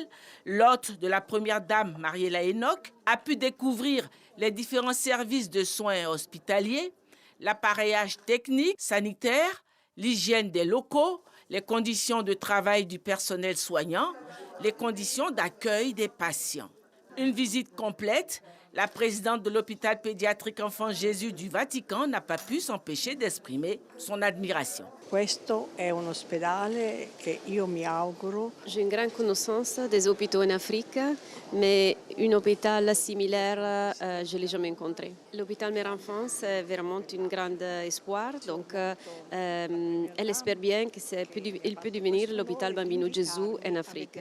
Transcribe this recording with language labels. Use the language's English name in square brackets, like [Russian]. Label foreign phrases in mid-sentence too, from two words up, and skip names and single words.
[French] L'hôte de la première dame, Mariela Enoch, a pu découvrir les différents services de soins hospitaliers, l'appareillage technique, sanitaire, l'hygiène des locaux, les conditions de travail du personnel soignant, les conditions d'accueil des patients. Une visite complète. La présidente de l'hôpital pédiatrique Enfant Jésus du Vatican n'a pas pu s'empêcher d'exprimer son admiration. [Italian] Questo è un ospedale che io mi auguro. [French] J'ai une grande connaissance des hôpitaux en Afrique, mais un hôpital similaire, je ne l'ai jamais rencontré. L'hôpital Mère-Enfant, c'est vraiment un grand espoir. Donc, elle espère bien qu'il peut devenir l'hôpital Bambino Gesù en Afrique.